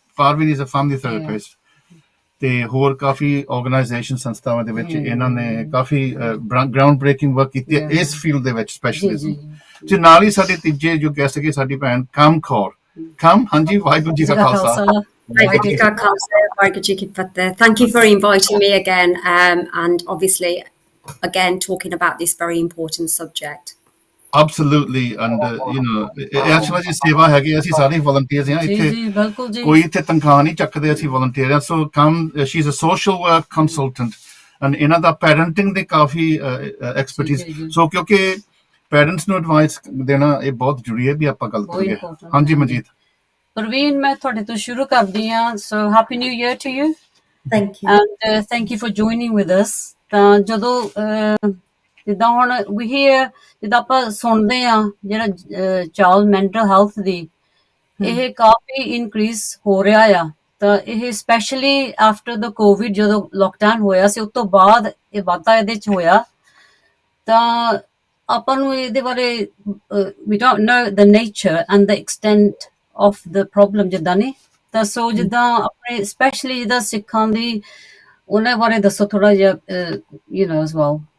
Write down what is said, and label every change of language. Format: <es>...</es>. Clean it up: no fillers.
<pa>ਪਾਰਵੀਨ</pa> <en>is a family therapist,</en> <pa>ਤੇ ਹੋਰ ਕਾਫੀ organisation ਸੰਸਥਾਵਾਂ ਦੇ ਵਿੱਚ ਇਹਨਾਂ ਨੇ ਕਾਫੀ ਗਰਾਊਂਡ ਬ੍ਰੇਕਿੰਗ ਵਰਕ ਕੀਤੀ ਹੈ ਇਸ ਫੀਲਡ ਦੇ ਵਿੱਚ, ਸਪੈਸ਼ਲਿਜ਼ਮ। ਤੇ ਨਾਲ ਹੀ ਸਾਡੇ ਤੀਜੇ ਜੋ ਗੈਸਟ ਹੈਗੇ, ਸਾਡੀ ਭੈਣ ਕਮ ਕੌਰ। ਕਮ, ਹਾਂਜੀ, ਵਾਹਿਗੁਰੂ ਜੀ ਕਾ ਖਾਲਸਾ, ਵਾਹਿਗੁਰੂ ਜੀ ਕਾ ਖਾਲਸਾ, ਵਾਹਿਗੁਰੂ ਜੀ ਕੀ ਫਤਿਹ।</pa> <en>Thank you for inviting me again, and obviously again talking about this very important subject. Absolutely, and actually</en> <pa>ਜੀ ਸੇਵਾ ਹੈਗੀ, ਅਸੀਂ ਸਾਰੇ ਵਲੰਟੀਅਰਸ ਹਾਂ ਇੱਥੇ, ਕੋਈ ਇੱਥੇ ਤਨਖਾਹ ਨਹੀਂ ਚੱਕਦੇ, ਅਸੀਂ ਵਲੰਟੀਅਰ ਹਾਂ। ਸੋ ਕਮ,</pa> <en>she is a social work consultant, and</en> <pa>ਇਹਨਾਂ ਦਾ ਪੈਰੈਂਟਿੰਗ ਦੇ ਕਾਫੀ ਐਕਸਪਰਟੀਜ਼। ਸੋ ਕਿਉਂਕਿ ਪੈਰੈਂਟਸ ਨੂੰ ਐਡਵਾਈਸ ਦੇਣਾ ਇਹ ਬਹੁਤ ਜ਼ਰੂਰੀ ਹੈ ਵੀ ਆਪਾਂ ਗੱਲ ਕਰੀਏ। ਹਾਂਜੀ ਮਨਜੀਤ। ਪ੍ਰਵੀਨ, ਮੈਂ ਤੁਹਾਡੇ ਤੋਂ ਸ਼ੁਰੂ ਕਰਦੀ ਹਾਂ। So</pa> <en>Happy new year to you. Thank you, and thank you for joining with us।</en> <pa>ਤਾਂ ਜਦੋਂ ਜਿੱਦਾਂ ਹੁਣ ਜਿੱਦਾਂ ਆਪਾਂ ਸੁਣਦੇ ਆ, ਜਿਹੜਾ ਚਾਈਲਡ ਮੈਂਟਲ ਹੈਲਥ ਦੀ ਇਹ ਕਾਫੀ ਇਨਕਰੀਜ਼ ਹੋ ਰਿਹਾ ਆ, ਤਾਂ ਇਹ</pa> <en>specially after the COVID,</en> <pa>ਜਦੋਂ ਲੋਕਡਾਊਨ ਹੋਇਆ ਸੀ, ਉਸ ਤੋਂ ਬਾਅਦ ਇਹ ਵਾਧਾ ਇਹਦੇ 'ਚ ਹੋਇਆ। ਤਾਂ ਆਪਾਂ ਨੂੰ ਇਹਦੇ ਬਾਰੇ</pa> <en>we don't know the nature and the extent of the problem</en> <pa>ਜਿੱਦਾਂ ਨੇ। ਤਾਂ ਸੋ ਜਿੱਦਾਂ ਆਪਣੇ ਸਪੈਸ਼ਲੀ ਜਿੱਦਾਂ ਸਿੱਖਾਂ ਦੀ, ਉਹਨਾਂ ਬਾਰੇ ਦੱਸੋ ਥੋੜਾ ਜਿਹਾ,</pa> <en>as well।</en>